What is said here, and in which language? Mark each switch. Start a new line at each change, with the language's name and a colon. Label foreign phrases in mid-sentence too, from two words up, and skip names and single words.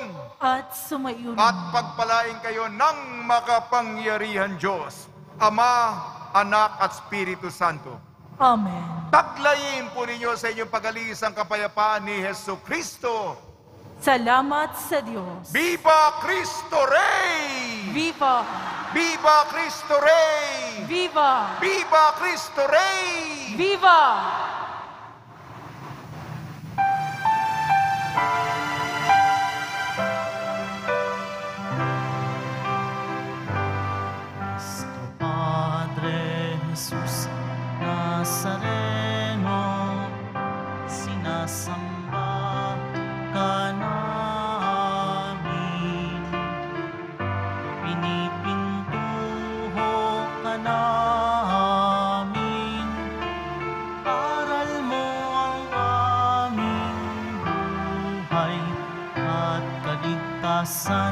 Filipino: At sumayo rin. at pagpalain kayo ng makapangyarihan Diyos, Ama, Anak at Espiritu Santo. Amen. Taglayin po ninyo sa inyong pag-alis ang kapayapaan ni Jesu Kristo. Salamat sa Diyos.
Spanish: Viva Cristo Rey! Viva! Viva Cristo Rey! Viva! Viva Cristo Rey! Viva!
Filipino: Cristo Padre Jesus Nazareno, sinasamba ka namin, pinipintuho ka namin, aral mo ang aming buhay at kaligtasan.